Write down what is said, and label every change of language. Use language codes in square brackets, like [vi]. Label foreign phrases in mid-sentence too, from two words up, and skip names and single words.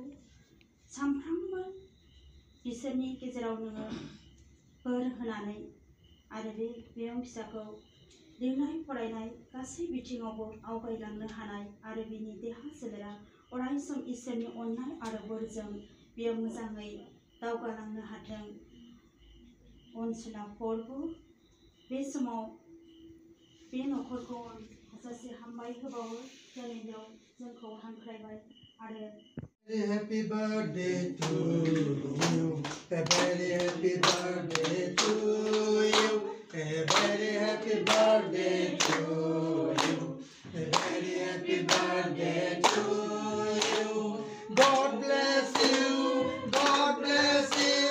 [brx] सानफ्रोमबो बिसोरनि गेजेराव नोङो बोर होनानै आरो बे बियायं फिसाखौ लिरनाय फरायनाय गासै बिथिङावबो आवगायलांनो हानाय आरो बिनि देहा सोलेरा अरायसम इसोरनि अननाय आरो बोरजों बियो मोजाङै दावगालांनो हाथों अनसुला फरखौ बे समाव बे नखरखौ हाजासे हामबाय होबावो दिनैयाव जोंखौ हांख्रायबाय आरो [en] Happy birthday to you. A very happy birthday to you. A very happy birthday to you. A very happy birthday to you. God bless you. God bless you.